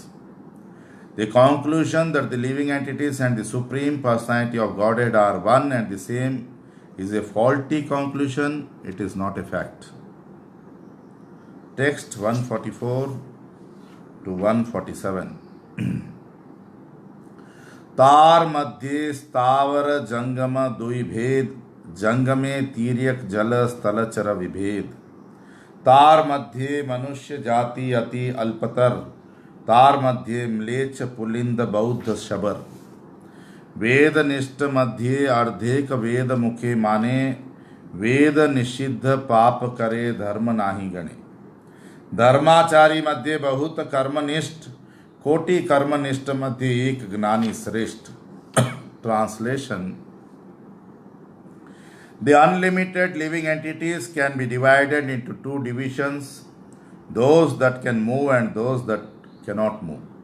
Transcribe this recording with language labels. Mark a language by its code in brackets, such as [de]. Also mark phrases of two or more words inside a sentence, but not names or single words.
[en] The conclusion that the living entities and the Supreme Personality of Godhead are one and the same is a faulty conclusion. It is not a fact. Text 144 to 147. [bn] তার মধ্য স্থাবর জঙ্গম দুই ভেদ জঙ্গমে তির্যক জল স্থলচর বিভেদ তার মধ্য মনুষ্য জাতি অতি অল্পতর তার মধ্য ম্লেচ্ছ পুলিন্দ বৌদ্ধ শবর বেদ নিষ্ঠ মধ্য অর্ধেক বেদ মুখে মানে বেদ নিষিদ্ধ পাপ করে ধর্ম নাহি গণে ধর্মাচারী মধ্য বহুত কর্মনিষ্ঠ কোটি কর্মনিষ্ঠ মধ্য এক জ্ঞানী শ্রেষ্ঠ. [en] Translation. The unlimited living entities can be divided into two divisions, those that can move and those that cannot move.